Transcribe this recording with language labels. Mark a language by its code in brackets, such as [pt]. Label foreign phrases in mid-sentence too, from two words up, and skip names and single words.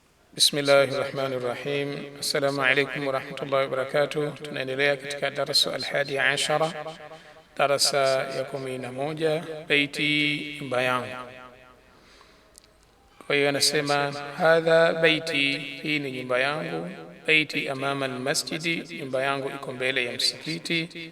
[ar] بسم الله الرحمن الرحيم. السلام عليكم ورحمة الله وبركاته. [sw] Tunaendelea katika darasa [ar] الحادي عشر, [sw] darasa ya 11, baiti nyumba yangu. Kwa hiyo anasema [ar] هذا بيتي, [sw] hii ni nyumba yangu. [ar] بيتي أمام المسجد, [sw] nyumba yangu iko mbele ya msikiti.